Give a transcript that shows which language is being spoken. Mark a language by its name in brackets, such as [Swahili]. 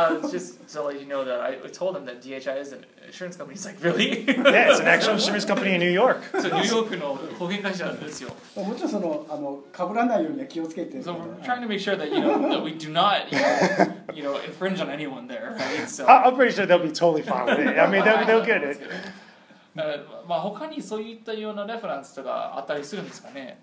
[English] Just to let you know that I told him that DHI is an insurance company. He's like, really? Yeah, it's an actual insurance company in New York. [Japanese] So ニューヨークの保険会社なんですよ。もちろん被らないようには気をつけて。 [English] So we're trying to make sure that that we do not infringe on anyone there, right? So I'm pretty sure they'll be totally fine with it. I mean, they'll get it. [Japanese] まあ他にそういったようなレファレンスとかあったりするんですかね。